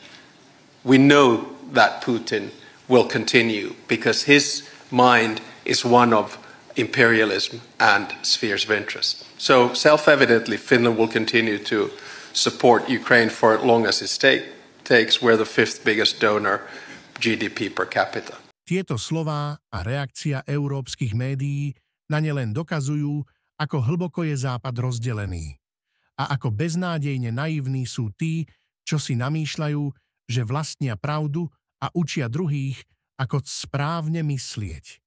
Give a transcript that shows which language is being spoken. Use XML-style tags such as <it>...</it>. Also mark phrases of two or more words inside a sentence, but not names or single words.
<en>We know that Putin will continue because his mind is one of imperialism and spheres of interest. So self-evidently, Finland will continue to support Ukraine for as long as it takes. We're the 5th biggest donor, GDP per capita.</en> <sk>Tieto slová a reakcia európskych médií na ne len dokazujú, ako hlboko je Západ rozdelený. A ako beznádejne naivní sú tí, čo si namýšľajú, že vlastnia pravdu a učia druhých, ako správne myslieť.</sk>